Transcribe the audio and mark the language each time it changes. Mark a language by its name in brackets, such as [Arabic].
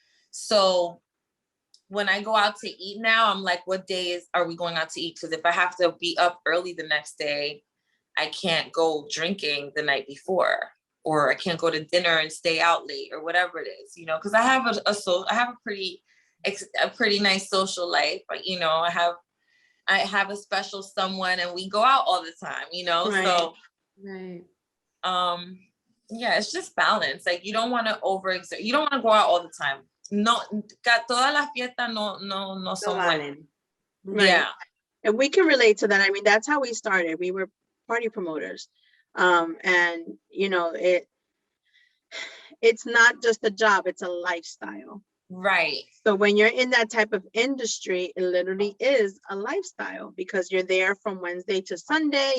[English] So when I go out to eat now, I'm like, what days are we going out to eat? Because if I have to be up early the next day, I can't go drinking the night before, or I can't go to dinner and stay out late, or whatever it is, you know, because I have a pretty nice social life, but you know, I have a special someone and we go out all the time, you know. Right. So yeah, it's just balance. Like you don't want to overexert, you don't want to go out all the time. [Spanish] No, todas las fiestas no son buenas. [English] Right. Yeah. And we can relate to that. I mean, that's how we started. We were party promoters. And you know, it's not just a job, it's a lifestyle. Right. So when you're in that type of industry, it literally is a lifestyle, because you're there from Wednesday to Sunday.